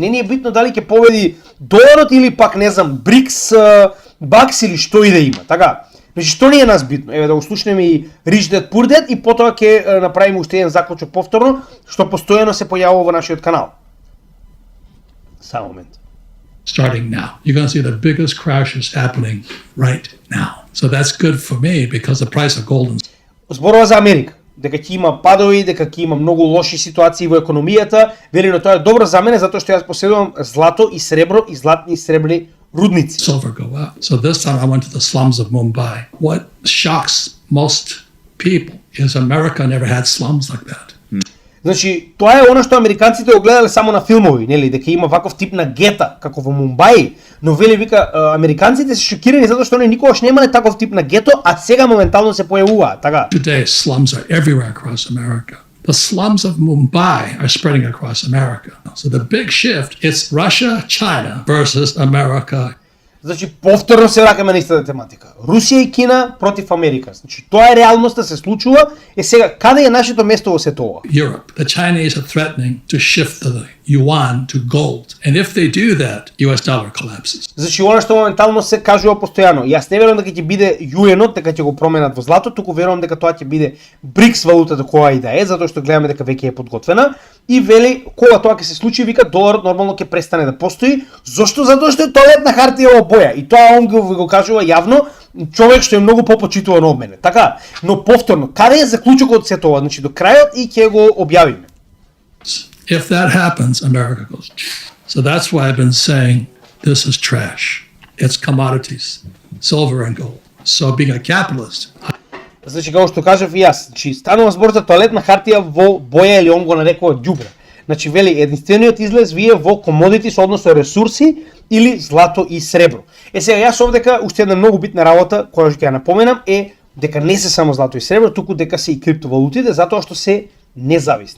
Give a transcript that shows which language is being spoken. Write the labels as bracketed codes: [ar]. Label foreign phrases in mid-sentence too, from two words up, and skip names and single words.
[mk] Не ни е битно дали ќе победи доларот или пак, не знам, БРИКС, БАКС или што и да има. Така, значи, што не е нас битно? Еве да го слушнеме и Rich Dad Poor Dad и потоа ќе направиме уште еден заклучок повторно, што постојано се појавува во нашиот канал. Само момент. [en] Starting now. You're going to see the biggest crashes happening right now. So that's good for me because the price of gold and [mk] Зборува за Америка, дека ќе има падови, дека ќе има многу лоши ситуации во економијата, вели но тоа е добро за мене затоа што јас поседувам злато и сребро и златни и сребрни рудници. [en] silver go up. So this time I went to the slums of Mumbai. What shocks most people is America never had slums like that. [mk] Значи, тоа е она што американците го гледале само на филмови, нели, дека има ваков тип на гета, како во Мумбај, но вели вика, американците се шокирани затоа што они никогаш немале таков тип на гето, а сега моментално се појавуваат, така. [en] Today slums are everywhere across America. The slums of Mumbai are spreading across America. So the big shift, it's Russia, China versus America. [mk] Значи, повторно се враќаме на истата тематика. Русија и Кина против Америка. Значи, тоа е реалноста, се случува. Сега, каде е нашето место во сето ова? [en] Europe. The Chinese are threatening to shift the yuan to gold. And if they do that, US dollar collapses. [mk] Значи, она што моментално се кажува постојано. Јас не верувам дека ќе биде јуенот, дека ќе го променат во злато, туку верувам дека тоа ќе биде БРИКС валутата која и да е, затоа што гледаме дека веќе е подготвена. И вели, кога тоа ќе се случи, вика, доларот нормално ќе престане да постои. Зошто? Затоа што е тоалетна хартија во боја. И тоа он го кажува јавно, човек што е многу попочитуван од мене. Така, но повторно, каде е заклучокот од сето ова? Значи, до крајот и ќе го објавиме. [en] If that happens, America goes. So that's why I've been saying this is trash. It's commodities, silver and gold. So being a capitalist, [mk] Значи, како што кажав и јас, значи, станува збор за тоалетна хартија во боја или он го нарекува ѓубре. Значи, вели, единствениот излез вие во комодитис, односно ресурси или злато и сребро. Сега, јас овдека, уште една многу битна работа, која ќе ја напоменам, е дека не се само злато и сребро, туку дека се и криптовалутите, затоа што се независни.